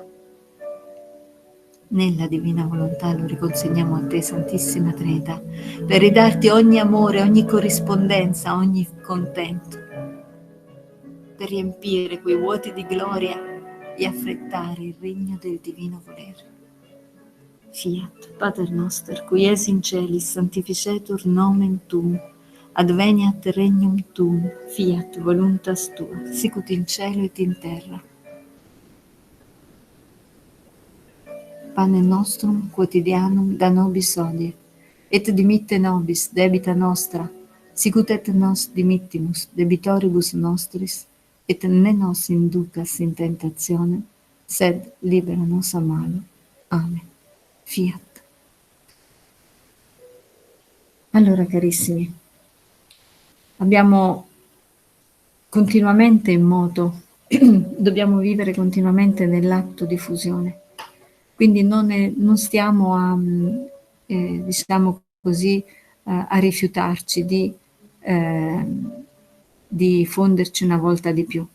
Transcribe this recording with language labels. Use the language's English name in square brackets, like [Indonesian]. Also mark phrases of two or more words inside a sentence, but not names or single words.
[Italian] Nella divina volontà lo riconsegniamo a te, Santissima Trinità, per ridarti ogni amore, ogni corrispondenza, ogni contento, per riempire quei vuoti di gloria e affrettare il regno del divino volere. [Latin] Fiat, Pater noster, qui es in celis, sanctificetur nomen tuum, adveniat regnum tuum, fiat voluntas tua, sicut in cielo et in terra. Pane nostrum quotidianum da nobis hodie, et dimitte nobis debita nostra, sicut et nos dimittimus debitoribus nostris, et ne nos inducas in tentationem, sed libera nos a malo. Amen. Fiat. [Italian] Allora, carissimi, abbiamo continuamente in moto, dobbiamo vivere continuamente nell'atto di fusione. Quindi non stiamo a, diciamo così, a rifiutarci di fonderci una volta di più.